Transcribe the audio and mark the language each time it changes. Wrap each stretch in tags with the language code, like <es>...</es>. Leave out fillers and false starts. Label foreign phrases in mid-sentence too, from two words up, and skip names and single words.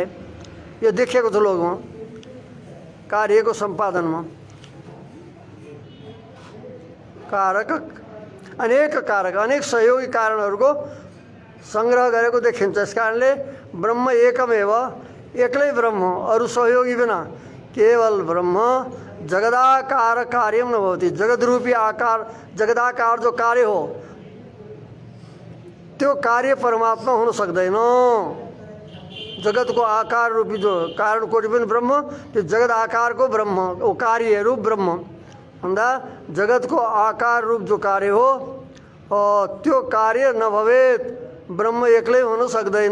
<ne>यो देखिएको छ लोकमा, कार्यको सम्पादनमा। कारक अनेक सहयोगी कारणहरूको सङ्ग्रह गरेको देखिन्छ। यस कारणले ब्रह्म एकमेव, एक्लै ब्रह्म, अरू सहयोगी बिना केवल ब्रह्म</ne> <sa>जगदाकार कार्यम न भवति।</sa> <ne>जगदरूपी आकार, जगदाकार जो कार्य हो त्यो कार्य परमात्मा हुन सक्दैन। जगतको आकार रूपी जो कारण कोटि पनि ब्रह्म, त्यो जगत आकारको ब्रह्म हो, कार्य रूप ब्रह्म भन्दा जगतको आकार रूप जो कार्य हो त्यो कार्य नभवेत ब्रह्म एक्लै हुन सक्दैन।</ne>